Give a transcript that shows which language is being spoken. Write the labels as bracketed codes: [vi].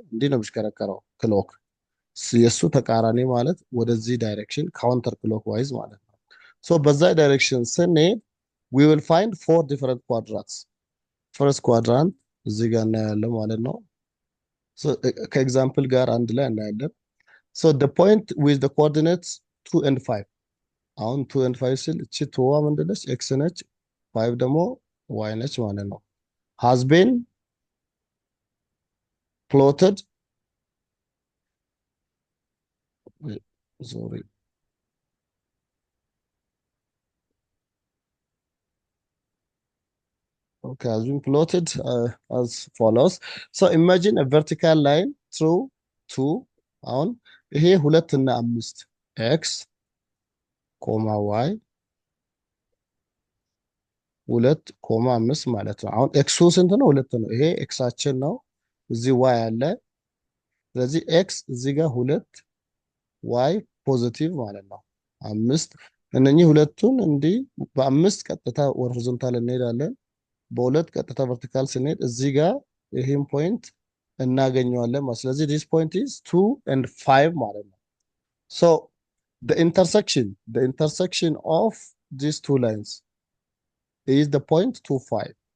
[am] እንዲህ ነው የሚሽከረከረው ክሎክ። የእሱ ተቃራኒ ማለት ወደዚህ ዳይሬክሽን ካውንተር ክሎክ ዋይዝ ማለት ነው። ሶ በዛ ዳይሬክሽን ስንሄድ [en] we will find four different quadrants. [am] ፈርስት ኳድራንት እዚህ ጋር እናያለን ማለት ነው። ከኤግዛምፕል ጋር አንድ ላይ እናያለን። ሶ [en] the point with the coordinates 2 and 5 [am] አሁን 2 and 5 ስል እቺ ቱዋ ምንድነች? ኤክስ ነች፣ 5 ደግሞ ዋይ ነች ማለት ነው። [en] has been plotted sorry okay, has been plotted as follows. So imagine a vertical line through 2 አሁን ይሄ 2 እና 5 ኤክስ ኮማ ዋይ 2 ኮማ 5 ማለት ነው። [am] አሁን ኤክሱ ስንት ነው? 2 ነው። ይሄ ኤክሳችን ነው። እዚህ ዋይ አለ። ስለዚህ ኤክስ እዚህ ጋር 2 ዋይ ፖዚቲቭ ማለት ነው 5። እነኚህ ሁለቱን እንዲህ በ5 ቀጥታ ሆሪዞንታል እንሄዳለን። በሁለት ቀጥታ ቨርቲካል ስንሄድ እዚህ ጋር ይሄን ፖይንት እናገኘዋለን ማለት። ስለዚህ [en] this point is 2 and 5 [am] ማለት ነው። [en] So the intersection of these two lines is the point 2, 5.